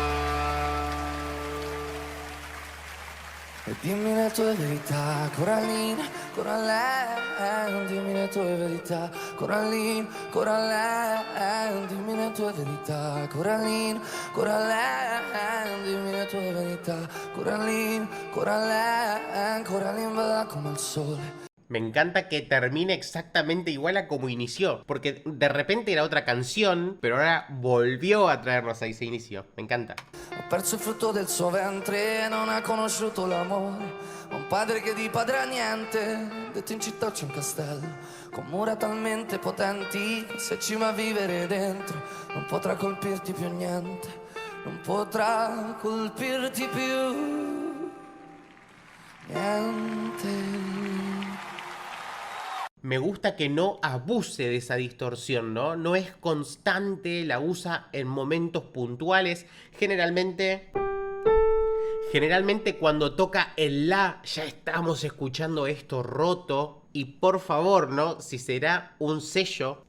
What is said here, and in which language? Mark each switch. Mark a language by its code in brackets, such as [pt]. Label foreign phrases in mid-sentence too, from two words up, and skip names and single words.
[it] E dimmi le tue verità, Corallina, Corallina, dimmi le tue verità, Corallina, Corallina, dimmi le tue verità, Corallina, Corallina, dimmi le tue verità, Corallina, Corallina, Corallina va come il sole. [es] Me encanta que termine exactamente igual a como inició, porque de repente era otra canción, pero ahora volvió a traernos a ese inicio. Me encanta. [it] Ho perso il frutto del suo ventre, non ha conosciuto l'amore. Ho un padre che di padre ha niente. Detto in città c'è un castello con mura talmente potenti che se ci va a vivere dentro non potrà colpirti più niente. Non potrà colpirti più niente. [es] Me gusta que no abuse de esa distorsión, ¿no? No es constante, la usa en momentos puntuales. Generalmente cuando toca el la, ya estamos escuchando esto roto. Y por favor, ¿no? Si será un sello.